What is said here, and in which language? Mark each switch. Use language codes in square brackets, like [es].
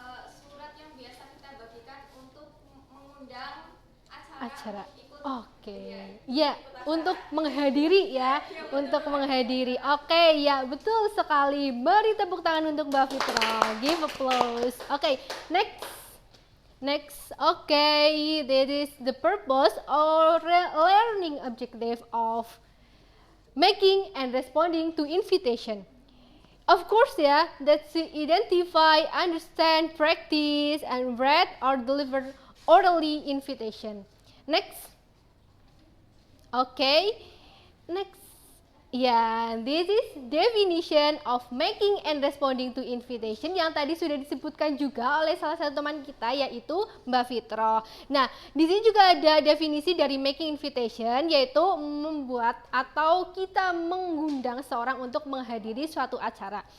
[id] Surat yang biasa kita bagikan untuk mengundang Acara. Oke. Ya, untuk menghadiri ya, untuk menghadiri. Oke, ya betul sekali. Beri tepuk tangan untuk Mbak Fitra. [en] Give applause. Oke, next. Okay, that is the purpose or learning objective of making and responding to invitation. Of course ya, that's to identify, understand, practice, and read or deliver orally invitation. Next. Okay, next. [id] Ya, [en] this is definition of making and responding to invitation [id] yang tadi sudah disebutkan juga oleh salah satu teman kita yaitu Mbak Fitro. Nah, di sini juga ada definisi dari making invitation yaitu membuat atau kita mengundang seorang untuk menghadiri suatu acara.